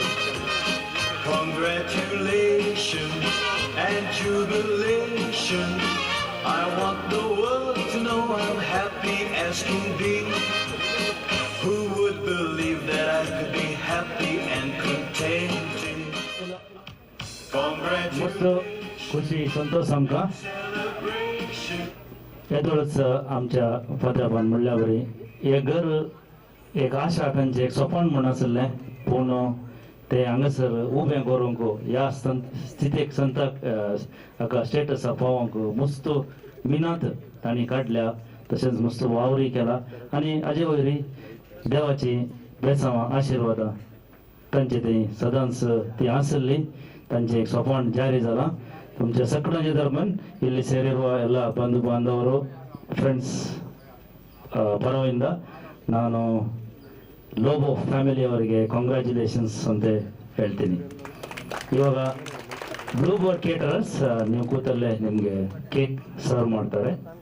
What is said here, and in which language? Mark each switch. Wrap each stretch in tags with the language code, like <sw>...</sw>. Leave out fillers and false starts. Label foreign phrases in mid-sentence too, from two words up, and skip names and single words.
<en>Congratulations and jubilation. I want the world to know I'm happy as can be. Who would believe that I could be happy and contented?</en> <kok>मस्त खुशी संतोष आमकां येदोळच आमच्या फादराबान म्हणल्या बरी हे घर एक आशा तांचे एक सोपण म्हण आसलें पूण ते हांगासर उबें करूंक ह्या स्थितीक संताक हाका स्टेटसा पावोवंक मस्त मिनात तांणी काडल्या तशेंच मस्त वावरी केला आनी हाजे वयरी देवाची बेसांवां आशिर्वादां तांचे ती सदांच ती आसली तांचे एक सोपण जारी जाला. तुमच्या सगळ्यांच्या दरम्यान</kok> <kn>ಇಲ್ಲಿ ಸೇರಿರುವ ಎಲ್ಲ ಬಂಧು ಬಾಂಧವರು ಫ್ರೆಂಡ್ಸ್ ಪರವಿಂದ ನಾನು ಲೋಬೋ ಫ್ಯಾಮಿಲಿಯವರಿಗೆ ಕಾಂಗ್ರ್ಯಾಚುಲೇಷನ್ಸ್ ಅಂತ ಹೇಳ್ತೀನಿ. ಇವಾಗ ಬ್ಲೂ ಬೋರ್ಡ್ ಕೇಟರರ್ಸ್ ನೀವು ಕೂತಲ್ಲೇ ನಿಮಗೆ ಕೇಕ್ ಸರ್ವ್ ಮಾಡ್ತಾರೆ.</kn>